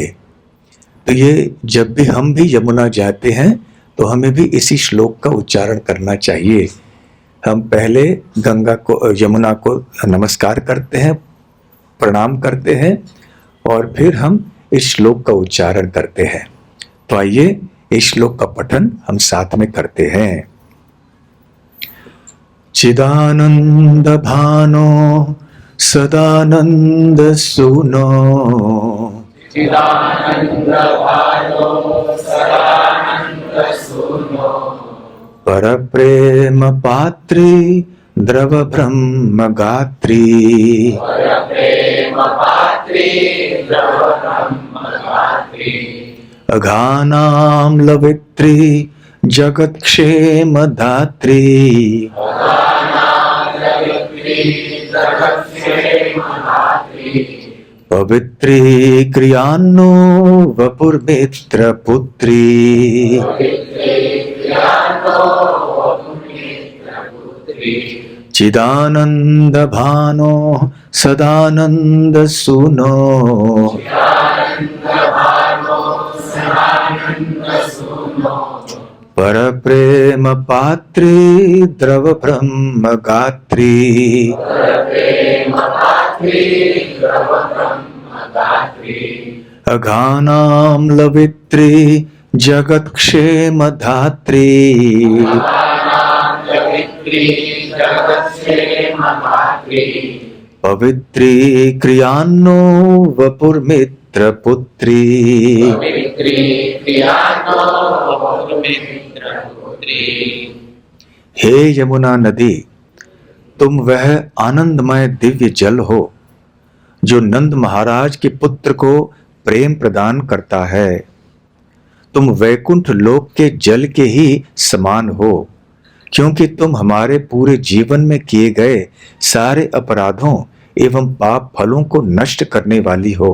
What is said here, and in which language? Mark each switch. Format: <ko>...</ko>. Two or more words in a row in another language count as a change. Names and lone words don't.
<hi>तो ये जब भी हम भी यमुना जाते हैं तो हमें भी इसी श्लोक का उच्चारण करना चाहिए। हम पहले गंगा को, यमुना को नमस्कार करते हैं, प्रणाम करते हैं और फिर हम इस श्लोक का उच्चारण करते हैं। तो आइए इस श्लोक का पठन हम साथ में करते हैं।</hi> <sa>चिदानंद भानो सदानंद सुनो, चिदानंद भानो सदानंद सुनो, पर प्रेम पात्री द्रव ब्रह्म गात्री, पर प्रेम पात्री द्रव ब्रह्म गात्री, अघानाम लवित्री जगत क्षेम धात्री, अघानाम लवित्री जगत क्षेम धात्री, पवित्री क्रियान्नो वपुर्मित्र पुत्री, चिदानंद भानो सदानंद सुनो, पर प्रेम पात्री द्रव ब्रह्म गात्री, अघानाम लवित्री जगत क्षेम धात्री, पवित्री क्रियान्नो वपुर्मित्र पुत्री,</sa> <hi>हे यमुना नदी, तुम वह आनंदमय दिव्य जल हो जो नंद महाराज के पुत्र को प्रेम प्रदान करता है। तुम वैकुंठ लोक के जल के ही समान हो, क्योंकि तुम हमारे पूरे जीवन में किए गए सारे अपराधों एवं पाप फलों को नष्ट करने वाली हो।</hi>